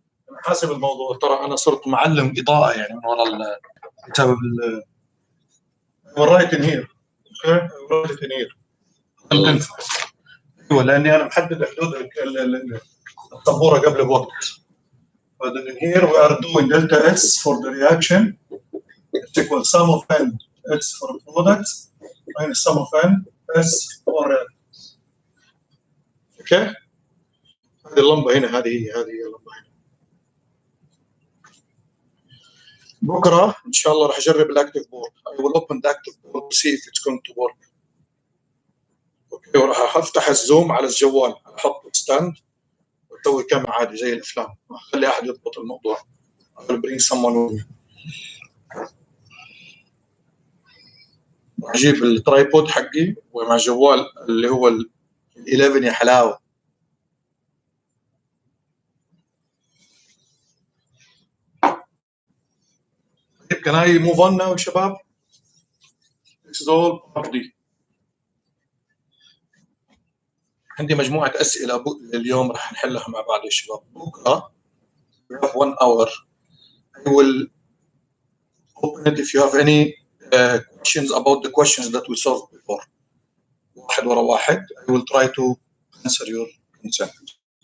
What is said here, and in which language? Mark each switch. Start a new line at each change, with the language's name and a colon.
Arabic: انا حاسب الموضوع، ترى انا صرت معلم اضاءه يعني من ورا الكتاب
English: Right in here. Okay, right in here.
Arabic: ايوه، لاني انا محدد حدود السبوره قبل بوقت.
English: But in here we are doing delta S for the reaction. It's equal sum of n S for products minus sum of n S for n.
Arabic: اوكي؟ هذه اللمبه هنا، هذه اللمبه هنا. بكره ان شاء الله راح اجرب الاكتف بورد.
English: I will open the active board to see if it's going to work.
Arabic: اوكي، وراح افتح الزوم على الجوال، احط ستاند واسوي كم عادي زي الافلام، ما اخلي احد يضبط الموضوع.
English: I will bring someone with me.
Arabic: اجيب الترايبود حقي ومع جوال اللي هو ال 11 يا حلاوه.
English: Can I move on now
Arabic: يا شباب؟
English: This is all part D.
Arabic: عندي مجموعة أسئلة اليوم راح نحلها مع بعض يا شباب.
English: بكرة we have 1 hour. I will open it if you have any questions about the questions that we solved before.
Arabic: واحد ورا واحد.
English: I will try to answer your concerns.